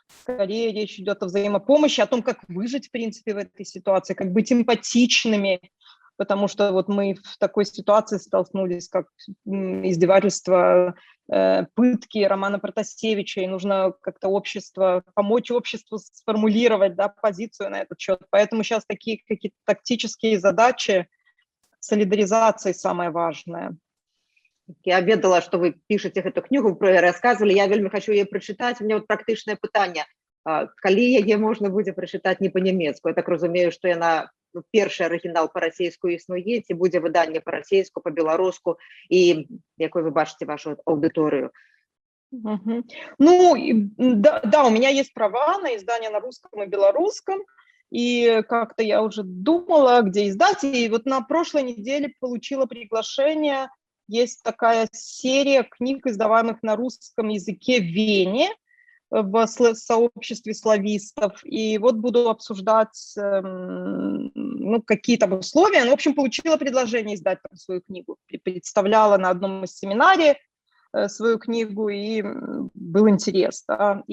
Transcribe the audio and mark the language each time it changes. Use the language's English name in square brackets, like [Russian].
[Russian] Скорее речь идет о взаимопомощи, о том, как выжить, в принципе, в этой ситуации, как быть эмпатичными, потому что вот мы в такой ситуации столкнулись, как издевательство, пытки Романа Протасевича, и нужно как-то помочь обществу сформулировать, да, позицию на этот счет. Поэтому сейчас такие какие-то тактические задачи, солидаризации самое важное. [Belarusian] Я ведала, што вы пішаце гэту кнігу, пра расказвалі, я вельмі хачу яе прачытаць. У мяне вот практычнае пытанне, калі яе можна будзе прачытаць не па-нямецку? Я так разумею, што яна, ну, першы арыгінал па-расейску існуе, ці будзе выданне па-расейску, па-беларуску, і якой вы бачыце вашу аўдыторыю? [Russian] Ну, да, у меня есть права на издание на русском и белорусском, и как-то я уже думала, где издать, и вот на прошлой неделе получила приглашение. Есть такая серия книг, издаваемых на русском языке в Вене, в сообществе славистов, и вот буду обсуждать, ну, какие там условия. Ну, в общем, получила предложение издать там свою книгу, представляла на одном из семинарий свою книгу, и был интерес, да.